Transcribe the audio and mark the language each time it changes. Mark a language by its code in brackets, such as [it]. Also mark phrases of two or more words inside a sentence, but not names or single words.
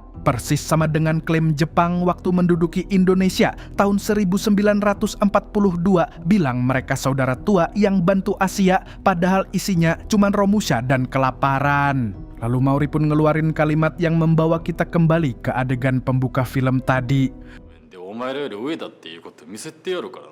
[id] Persis sama dengan klaim Jepang waktu menduduki Indonesia tahun 1942 bilang mereka saudara tua yang bantu Asia, padahal isinya cuman Romusha dan kelaparan. Lalu Mauri pun ngeluarin kalimat yang membawa kita kembali ke adegan pembuka film tadi. [ja] お前らより上だっていうこと見せてやるからな.